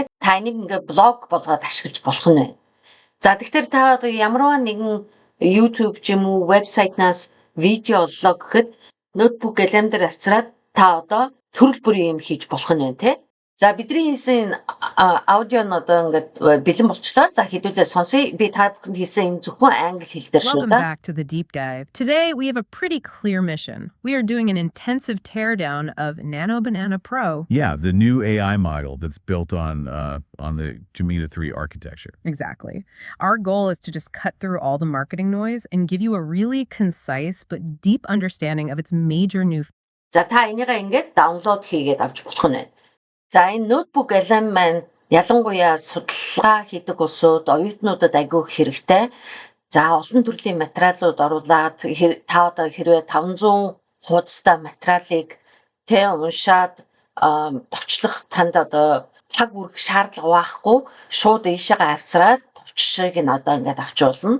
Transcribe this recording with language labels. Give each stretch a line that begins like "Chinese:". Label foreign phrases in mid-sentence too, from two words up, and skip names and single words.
Mongolian: Та энийг ингээд блог болгоод ашиглаж болох нь байна. За тэгэхээр та одоо ямарваа нэгэн YouTube ч юм уу вебсайтнаас видео оллоо гэхэд ноутбук LM дээр авчираад та одоо төрөл бүрийн юм хийж болох нь байна те. За бидний хийсэн аудио нь одоо ингээд бэлэн болчлоо. За хэдүүлээ сонсъё. Би та бүхэнд хийсэн энэ зөвхөн англи хэл дээр шүү.
English: Welcome back to the deep dive. Today we have a pretty clear mission. We are doing an intensive teardown of Nano Banana Pro. Yeah, the new AI model that's built on the Gemini 3 architecture. Exactly. Our goal is to just cut through all the marketing noise and give you a really concise but deep understanding of its major new.
Mongolian: За та энийг ингээд даунлоод хийгээд авч болох нь байна. За энэ ноутбук LM маань ялангуяа судалгаа хийдэг улсууд оюутнуудад айгүй хэрэгтэй. За олон төрлийн материалууд оруулаад та одоо хэрвээ 500 хуудастай материалыг тэ уншаад товчлох танд одоо цаг үрэх шаардлага байхгүй шууд ийшээгээ авцраад товчшиг нь одоо ингээд авч болно.